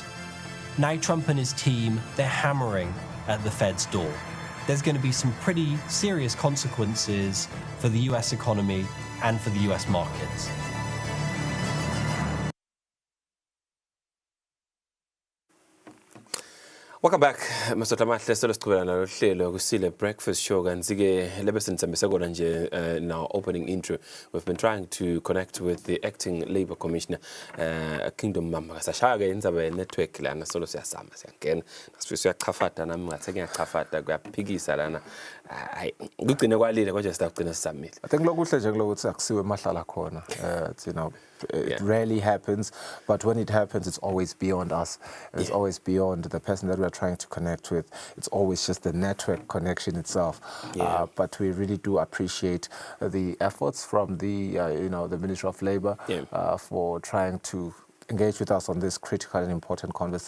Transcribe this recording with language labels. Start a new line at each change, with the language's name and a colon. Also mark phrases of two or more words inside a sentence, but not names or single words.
English: Now Trump and his team, they're hammering at the Fed's door. There's going to be some pretty serious consequences for the US economy and for the US markets. Well, Welcome back, Mr. Matle.
Swati: Solo na hlelo Kusile breakfast show kanzi-ke lebe sinithembise kona nje
English: in our opening intro. We've been trying to connect with the acting Labour Commissioner, Kingdom Mama
Swati: kasashaya-ke indzaba ye-network lana solo siyasama siyangena. Siyachafata nami ngathi ngiyachafata kuyaphikisa lana. Hayi kugcine kwalile kodwa sidagcina sisamile.
English: I think
Swati: lokuhle nje kulokuthi akusiwe mahlala khona.
English: You know, it rarely happens, but when it happens, it's always beyond us. It's always beyond the person that we're trying to connect with. It's always just the network connection itself. But we really do appreciate the efforts from the, you know, the Ministry of Labour for trying to engage with us on this critical and important conversation.